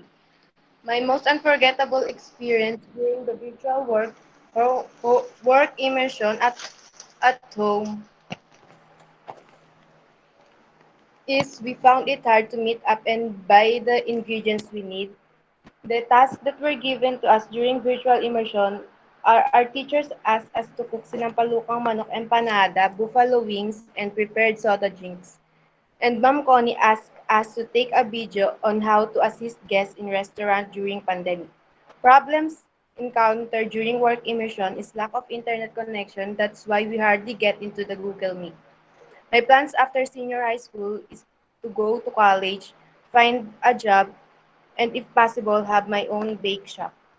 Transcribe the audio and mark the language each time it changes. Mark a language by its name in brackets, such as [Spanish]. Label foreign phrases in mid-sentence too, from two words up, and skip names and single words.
[English] My most unforgettable experience during the virtual work immersion at home is we found it hard to meet up and buy the ingredients we need. The tasks that were given to us during virtual immersion are our teachers asked us to cook sinampalukang manok empanada, buffalo wings, and prepared soda drinks. And Ma'am Connie asked us to take a video on how to assist guests in restaurant during pandemic. Problems encountered during work immersion is lack of internet connection. That's why we hardly get into the Google Meet. My plans after senior high school is to go to college, find a job, and if possible, have my own bake shop.